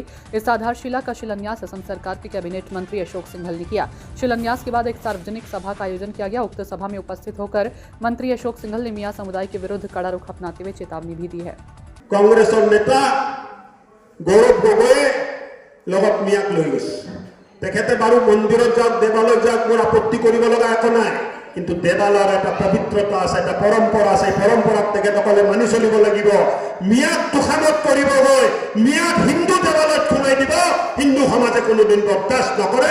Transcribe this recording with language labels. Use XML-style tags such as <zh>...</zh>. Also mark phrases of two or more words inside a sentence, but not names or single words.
<hi>इस आधारशिला का शिलान्यास असम सरकार के कैबिनेट मंत्री अशोक सिंघल ने किया। शिलान्यास के बाद एक सार्वजनिक सभा का आयोजन किया गया। उक्त सभा में उपस्थित होकर मंत्री अशोक सिंघल ने मियां समुदाय के विरुद्ध कड़ा रुख अपनाते हुए चेतावनी भी दी है।</hi> <as>কংগ্ৰেছ নেতা গৌৰৱ গগৈ লগত মিয়াক লৈ গৈছে। তেখেতে বাৰু মন্দিৰত যাওক দেৱালয়ত যাওক মোৰ আপত্তি কৰিব লগা একো নাই, কিন্তু দেৱালয়ৰ এটা পবিত্ৰতা আছে, এটা পৰম্পৰা আছে। পৰম্পৰাক তেখেতসকলে মানি চলিব লাগিব। মিয়াক তুষামত কৰিব গৈ মিয়াক হিন্দু দেৱালয়ত সোমাই দিব, হিন্দু সমাজে কোনোদিন বৰদাস্ত নকৰে।</as>